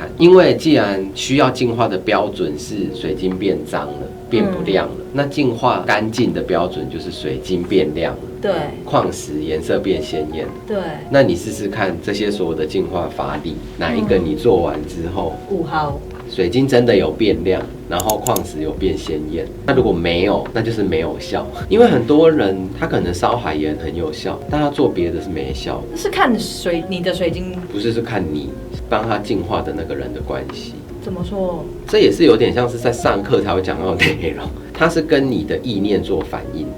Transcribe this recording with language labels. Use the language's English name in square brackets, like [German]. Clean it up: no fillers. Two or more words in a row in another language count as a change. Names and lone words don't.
[Chinese] 因為既然需要淨化的標準是水晶變髒了，變不亮了，那淨化乾淨的標準就是水晶變亮了，對，礦石顏色變鮮豔，對。那你試試看這些所有的淨化法力，哪一個你做完之後，5號水晶真的有變亮，然後礦石有變鮮豔？那如果沒有，那就是沒有效。因為很多人他可能燒海鹽很有效，但他做別的是沒效的。是看你的水晶，不是看你幫他淨化的那個人的關係。怎麼說？這也是有點像是在上課才會講到的內容，它是跟你的意念做反應的。